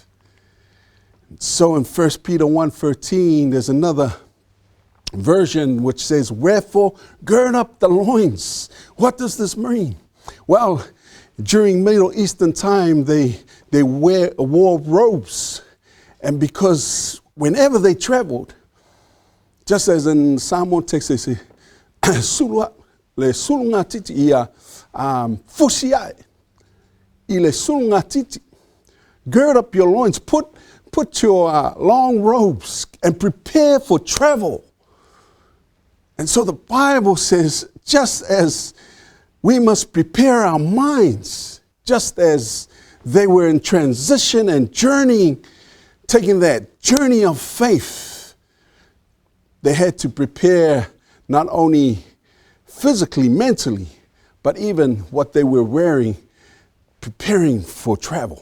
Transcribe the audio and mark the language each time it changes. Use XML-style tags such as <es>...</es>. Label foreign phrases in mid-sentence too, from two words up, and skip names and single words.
<en>And so in 1 Peter 1:13, there's another version which says, wherefore gird up the loins. What does this mean? Well, during Middle Eastern time, they wore robes. And because whenever they traveled, just as in Samoan text, they say,</en> <sm>le sulunga titi ia fusiai, ile sulunga titi.</sm> <en>Gird up your loins, put your long robes and prepare for travel. And so the Bible says, just as we must prepare our minds, just as they were in transition and journeying, taking that journey of faith, they had to prepare not only physically, mentally, but even what they were wearing, preparing for travel.</en>